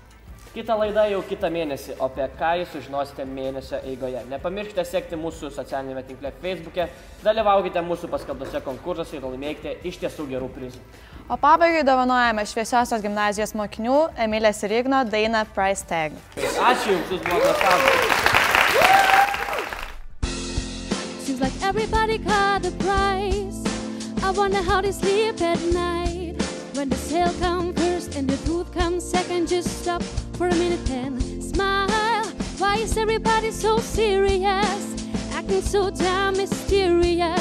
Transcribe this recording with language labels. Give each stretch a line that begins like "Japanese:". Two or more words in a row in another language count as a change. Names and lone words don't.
Lithuanian: Kita laida jau kitą mėnesį, o apie ką jūs sužinosite mėnesio eigoje. Nepamirškite sekti mūsų socialinėme tinkle Facebook'e, dalyvaukite mūsų paskelbtose konkursuose ir laimėkite iš tiesų gerų prizų. O pabaigai dovanojame Šviesiosios gimnazijos mokinių Emilės ir Igno dainą Price Tag. Ačiū Jums, jūs buvote nuostabūs.
English: Seems like everybody got a price. I wonder how they sleep at night. When the sale comes first and the truth comes second, just stop for a minute and smile. Why is everybody so serious? Acting so damn mysterious.